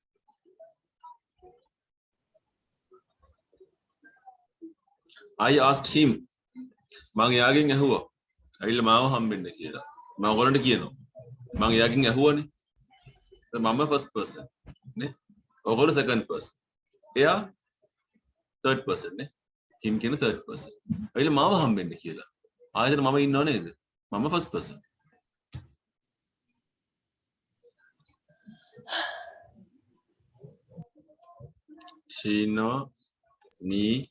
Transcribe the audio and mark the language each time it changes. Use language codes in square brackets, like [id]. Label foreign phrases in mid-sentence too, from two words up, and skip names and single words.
[en] I asked him [si] මං එයාගෙන් ඇහුවා ඇවිල්ලා මාව හම්බෙන්න කියලා මම ඔයගොල්ලන්ට කියනවා මං එයාගෙන් ඇහුවානේ මම [en] first person [si] නේ ඔයගොල්ලෝ [en] second person [si] එයා [en] third person [si] නේ him කියන [en] third person [si] ඇවිල්ලා මාව හම්බෙන්න කියලා ආයෙත් මම ඉන්නව නේද මම [en] first person she know me